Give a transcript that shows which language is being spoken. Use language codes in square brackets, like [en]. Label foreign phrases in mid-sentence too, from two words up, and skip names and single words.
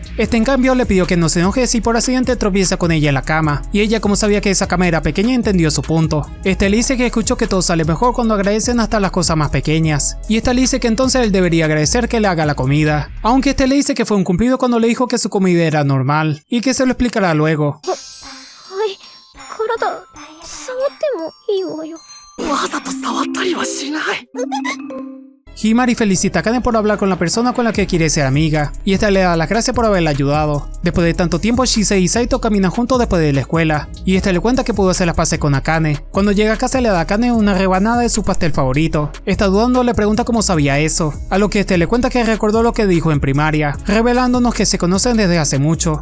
[es] Este en cambio le pidió que no se enoje si por accidente tropieza con ella en la cama, y ella como sabía que esa cama era pequeña entendió su punto. Este le dice que escuchó que todo sale mejor cuando agradecen hasta las cosas más pequeñas, y esta le dice que entonces él debería agradecer que le haga la comida, aunque este le dice que fue un cumplido cuando le dijo que su comida era normal, y que se lo explicará luego. [ja] はい体触ってもいいわよ。わざと触ったりはしない。 [es] Himari felicita a Akane por hablar con la persona con la que quiere ser amiga, y esta le da las gracias por haberla ayudado. Después de tanto tiempo, Shisei y Saito caminan juntos después de la escuela, y esta le cuenta que pudo hacer las paces con Akane. Cuando llega a casa le da a Akane una rebanada de su pastel favorito. Esta dudando le pregunta cómo sabía eso, a lo que este le cuenta que recordó lo que dijo en primaria, revelándonos que se conocen desde hace mucho.